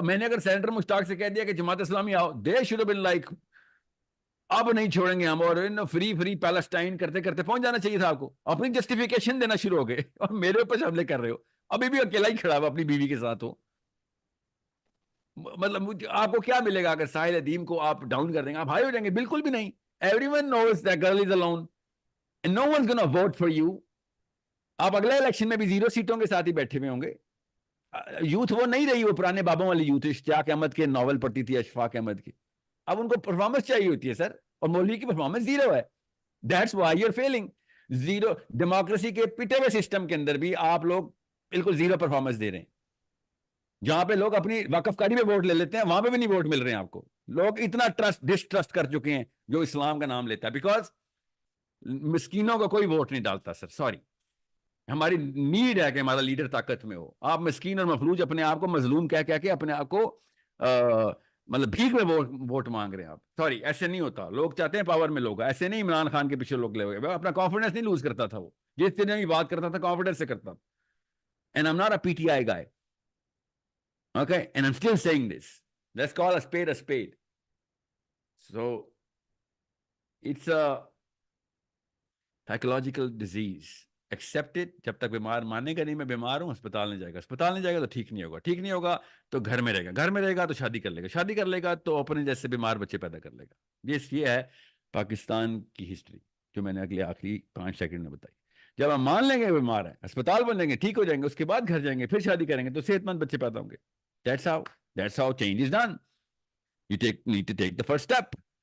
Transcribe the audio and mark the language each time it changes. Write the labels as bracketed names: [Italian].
[Urdu] میں نے اگر سینیٹر مشتاق سے کہہ دیا کہ جماعت اسلامی آؤ, [English] they should have been like [Urdu] اب نہیں چھوڑیں گے ہم, اور فری پیلسٹائن کرتے کرتے پہنچ جانا چاہیے تھا آپ کو. اپنی جسٹیفیکیشن دینا شروع ہو گئے اور میرے اوپر حملے کر رہے ہو. ابھی بھی اکیلا ہی کھڑا ہوا اپنی بیوی کے ساتھ ہو. مطلب آپ کو کیا ملے گا اگر ساحل ادیم کو آپ ڈاؤن کر دیں گے, آپ ہائی ہو جائیں گے؟ بالکل بھی نہیں. [English] Everyone knows that girl is alone and no one's gonna vote for you. [Urdu] آپ اگلے الیکشن میں بھی 0 سیٹوں کے ساتھ ہی بیٹھے ہوئے ہوں گے. یوتھ وہ نہیں رہی, وہ پرانے بابوں والی یوتھ. اشتیاق احمد کے ناول پڑھتی تھی, اشفاق احمد کی. اب ان کو پرفارمنس چاہیے ہوتی ہے سر, اور مولوی کی پرفارمنس 0 ہے. [English] That's why you're failing. [Urdu] 0 democracy کے پٹے ہوئے سسٹم کے اندر بھی آپ لوگ بالکل 0 پرفارمنس دے رہے ہیں. جہاں پہ لوگ اپنی وقف کاری میں ووٹ لے لیتے ہیں, وہاں پہ بھی نہیں ووٹ مل رہے ہیں آپ کو. لوگ اتنا ڈسٹرسٹ کر چکے ہیں جو اسلام کا نام لیتا ہے, بیکاز مسکینوں کو کوئی ووٹ نہیں ڈالتا. سر سوری, ہماری نیڈ ہے کہ ہمارا لیڈر طاقت میں ہو. آپ مسکین اور مفلوج اپنے آپ کو مظلوم کہہ کے اپنے آپ کو مطلب بھیک میں ووٹ مانگ رہے ہیں آپ. سوری, ایسے نہیں ہوتا. لوگ چاہتے ہیں پاور میں لوگ, ایسے نہیں عمران خان کے پیچھے لوگ لے گئے. اپنا کانفیڈنس نہیں لوز کرتا تھا وہ, جس طرح بھی بات کرتا تھا کانفیڈنس سے کرتا. [English] And I'm not a PTI guy. Okay, and I'm still saying this. Let's call a spade a spade. So, it's a psychological disease. Accept it. [Urdu] جب تک بیمار مانے گا نہیں میں بیمار ہوں, اسپتال نہیں جائے گا. اسپتال نہیں جائے گا تو ٹھیک نہیں ہوگا. ٹھیک نہیں ہوگا تو گھر میں رہے گا. گھر میں رہے گا تو شادی کر لے گا. شادی کر لے گا تو اپنے جیسے بیمار بچے پیدا کر لے گا. یہ ہے پاکستان کی ہسٹری جو میں نے اگلے آخری 5 سیکنڈ میں بتائی. جب ہم مان لیں گے بیمار ہے, اسپتال بن لیں گے, ٹھیک ہو جائیں گے, اس کے بعد گھر جائیں گے, پھر شادی کریں گے تو صحت مند بچے پیدا ہوں گے. [English] That's how change is done. You need to take the first step.